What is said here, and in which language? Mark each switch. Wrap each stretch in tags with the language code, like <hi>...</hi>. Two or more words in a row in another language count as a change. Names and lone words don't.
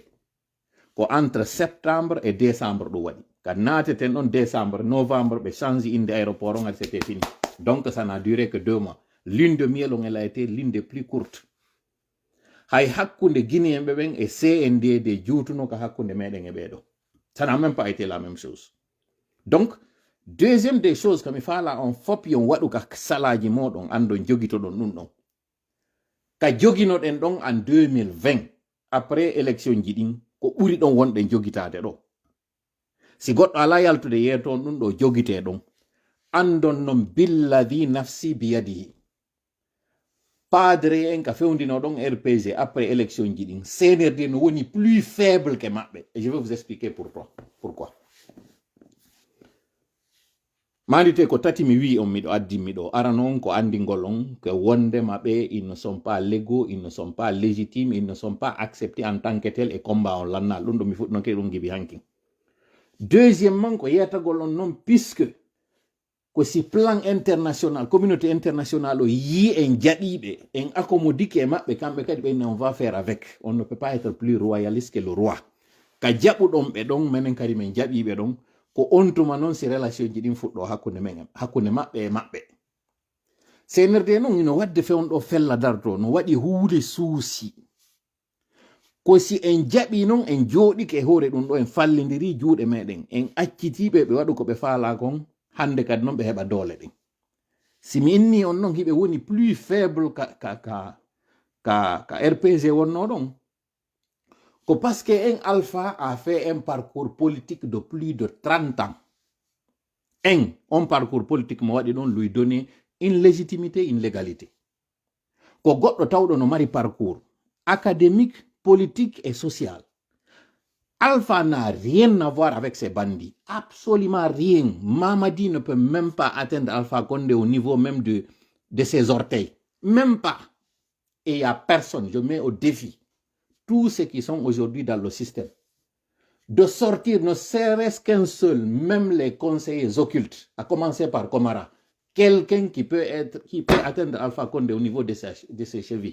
<fr>Entre septembre et décembre, quand naateten en décembre, novembre, ɓe change inde aéroport, c'était fini. Donc ça n'a duré que 2 mois. Lune de miel, elle a été l'une des plus courtes.</fr> <ff>Hay hakkunde Guinéen ɓen et CNDD juutuno ka hakkunde meɗen e ɓeɗo.</ff> <fr>Ça n'a même pas été la même chose. Donc, deuxième des choses que</fr> <ff>mi fala on fop yon waɗu ka salaji moɗon andon jogitoɗon ɗum ɗon. Ka joginoɗen ɗon</ff> <fr>en 2020 après élection</fr> <ff>ji ɗin ko ɓuri ɗon wonɗen jogitade ɗo. Si goɗɗo ala yaltude yeeton ɗum ɗo jogite ɗon andon non</ff> <ar>بالذي نفسي بيده.</ar> <ff>Padre en ka fewndino ɗon RPG</ff> <fr>après élection</fr> <ff>ji ɗin CNRD no woni</ff> <fr>plus faible que</fr> <ff>maɓɓe.</ff> <fr>Et je vais vous expliquer pourquoi.</fr> <ff>Mandite ko tati mi wi on miɗo addi miɗo aranon ko andingol on</ff> <fr>que</fr> <ff>wonde maɓɓe</ff> <fr>ils ne sont pas légaux, ils ne sont pas légitimes, ils ne sont pas acceptés en tant que tel et combat</fr> <ff>on lannal ɗum ɗo mi fuɗɗinoke ɗum gibi hanki. Deuxièmement ko yetagol on non puisque ko si</ff> <fr>plan international communauté internationale</fr> <ff>o yi en jaɗiɓe en accommodike e maɓɓe kamɓe kadi ɓe</ff> <fr>on va faire avec. On ne peut pas être plus royaliste que le roi.</fr> <ff>Ka jaɓuɗon ɓe ɗon menen kadi men jaɓiɓe ɗon ko on tuma non si relation ji ɗin fuɗɗo hakkunde maɓɓe e maɓɓe. CNRD non ino wadde fewnɗo fella darto no waɗi huude suusi ko si en jaɓi non en jooɗike e hoore ɗum ɗo en fallidiri juuɗe meɗen en accitiɓe ɓe waɗu ko ɓe faala kon hande kadi non ɓe heɓa doole ɗin. Si mi inni on non hiɓe woni</ff> <fr>plus faible</fr> <ff>ka RPG wonno ɗon ko</ff> <fr>parce que en Alpha a fait un parcours politique de plus de 30 ans. Un parcours politique</fr> <ff>mo waɗi ɗon</ff> <fr>lui donner une légitimité, une légalité.</fr> <ff>Ko goɗɗo tawɗo no mari</ff> <fr>parcours académique, politique et social. Alpha n'a rien à voir avec ces bandits. Absolument rien. Mamadi ne peut même pas atteindre Alpha Condé au niveau même de ses orteils. Même pas. Et il n'y a personne, je mets au défi tous ceux qui sont aujourd'hui dans le système, de sortir ne serait-ce qu'un seul, même les conseillers occultes, à commencer par Komara, quelqu'un qui peut atteindre Alpha Condé au niveau de ses chevilles.</fr>